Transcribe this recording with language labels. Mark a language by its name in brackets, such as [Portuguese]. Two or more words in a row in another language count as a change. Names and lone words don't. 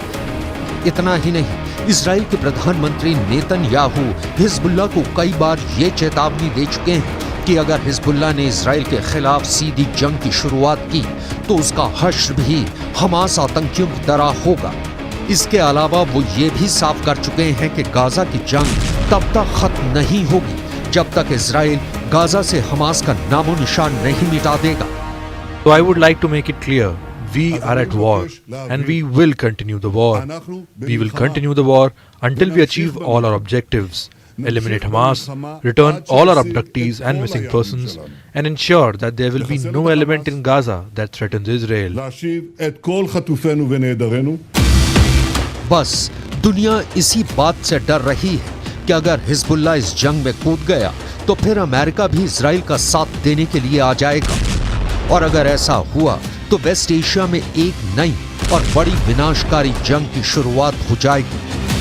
[Hindi] इतना ही नहीं, इजराइल के प्रधानमंत्री नेतन्याहू हिजबुल्लाह को कई बार ये चेतावनी दे चुके हैं कि अगर हिजबुल्लाह ने इजराइल के खिलाफ सीधी जंग की शुरुआत की तो उसका हश्र भी हमास आतंकियों की तरह होगा। इसके अलावा वो ये भी साफ कर चुके हैं कि गाजा की जंग तब तक खत्म नहीं होगी जब तक इजराइल गाजा से हमास का नामो निशान नहीं मिटा देगा। [English] So I would like to make it clear, we are at war and we will continue the war. We will continue the war until we achieve all our objectives. eliminate Hamas, return all our abductees and missing persons, and ensure that there will be no element in Gaza that threatens Israel. [Hebrew] להשיב את כל חטופינו ונעדרינו. [Hindi] बस दुनिया इसी बात से डर रही है कि अगर हिजबुल्लाह इस जंग में कूद गया तो फिर अमेरिका भी इजराइल का साथ देने के लिए आ जाएगा, और अगर ऐसा हुआ तो वेस्ट एशिया में एक नई और बड़ी विनाशकारी जंग की शुरुआत हो जाएगी।